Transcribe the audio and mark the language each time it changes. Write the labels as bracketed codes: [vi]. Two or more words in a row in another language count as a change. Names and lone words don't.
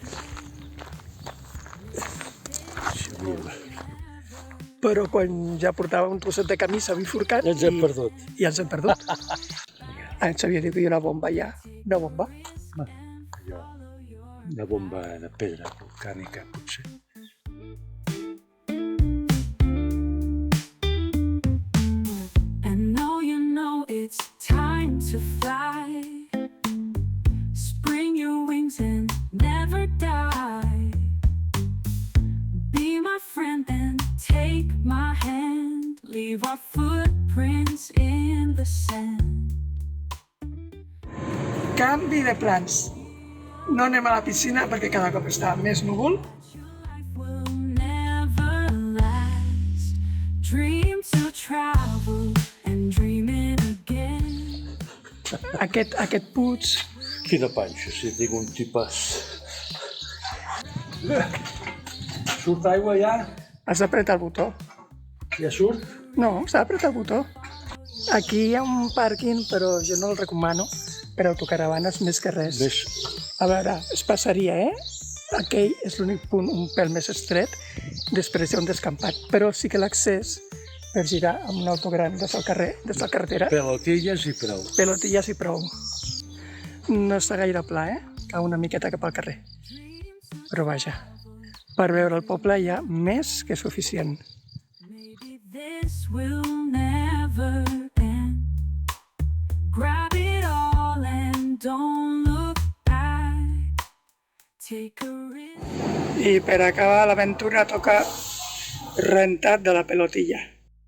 [ca] Però quan ja portava un trosset de camisa bifurcat... Ja ens hem perdut. I ens hem perdut. En Xavier diu que hi ha una bomba allà. Una bomba? Allò, una bomba de pedra volcànica, potser. [en] And now you know it's time to fly. Spread your wings and never die. Be my friend and take my hand. Leave our footprints in the sand. [ca] Canvi de plans. No anem a la piscina perquè cada cop està més núvol. [en] Life will never last. Dream to travel and dream it again. [ca] Aquest puig... Quina panxa, si tinc un tipàs. Surt aigua ja? Has d'apretar el botó. Ja surt? No, s'ha d'apretar el botó. Aquí hi ha un pàrquing, però jo no el recomano per autocaravanes més que res. A veure, es passaria, Aquell és l'únic punt un pèl més estret, després hi ha un descampat, però sí que l'accés per girar amb un auto gran des del carrer, des de la carretera, Pelotilles i prou. pelotilles i prou. No està gaire pla, Cau una miqueta cap al carrer. Però vaja, per veure el poble hi ha més que suficient. [en] Maybe this will never end. Grab it all and don't look back. Take a risk. [ca] I per acabar l'aventura toca rentat de la pelotilla.